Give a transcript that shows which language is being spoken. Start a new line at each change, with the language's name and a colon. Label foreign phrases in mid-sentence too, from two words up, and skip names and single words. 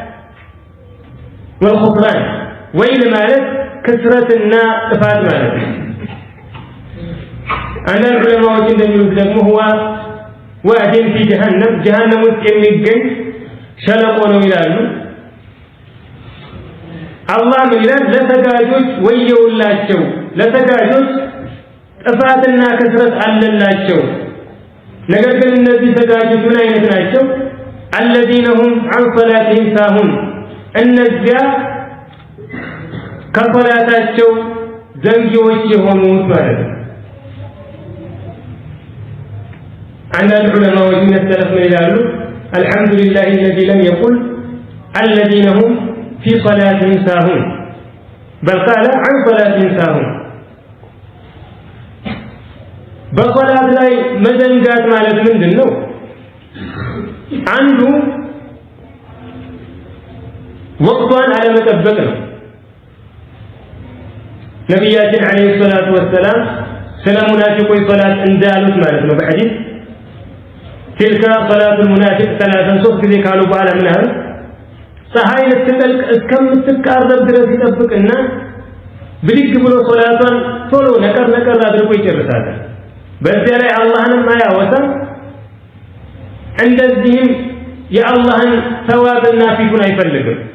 Amharic: ወልኹስራን። ወይል ማለት ክስረትና ጥፋት ማለት ነው። አንዳንድ ዑለማዎች እንደሚሉት ደግሞ
Arabic: هو واد في جهنم
Amharic: ውስጥ የሚገኝ ሸለቆ ነው ይላሉ። አላህ ምን ይላል? ለሰጋጆች ወየውላቸው፣ ለሰጋጆች ጥፋትና ክስረት አለላቸው። ነገር ግን እነዚህ ሰጋጆች ምን አይነት ናቸው?
Arabic: الذين هم عن صلاتهم ساهون፣
Amharic: እነዚያ ከሶላታቸው ዘንጊዎች የሆኑት ማለት ነው። አንዳንድ ዑለማዎች ምን ሰለፍ ምን ይላሉ?
Arabic: الحمد لله الذي لم يقل الذين هم في صلاتهم ساهون بل قال عن صلاتهم ساهون።
Amharic: በሶላት ላይ መዘንጋት ማለት ምንድን ነው? አንዱ ወቅቷን አለመጠበቅ ነው። ነቢያችን
Arabic: عليه الصلاة والسلام
Amharic: ስለ ሙናፊቆች ሶላት እንዳሉት ማለት ነው በሐዲስ
Arabic: تلك صلاة المنافق ثلاثا
Amharic: ሶስት ጊዜ ካሉ በኋላ ምን አሉ? ፀሐይ ልትጠልቅ እስከምትቃረብ ድረስ ይጠብቅና ብድግ ብሎ ሶላቷን ቶሎ ነቀር አድርጎ ይጨርሳታል። በዚያ ላይ አላህንም አያወሳም፣ እንደዚህም የአላህን ተዋብና ፊቱን አይፈልግም።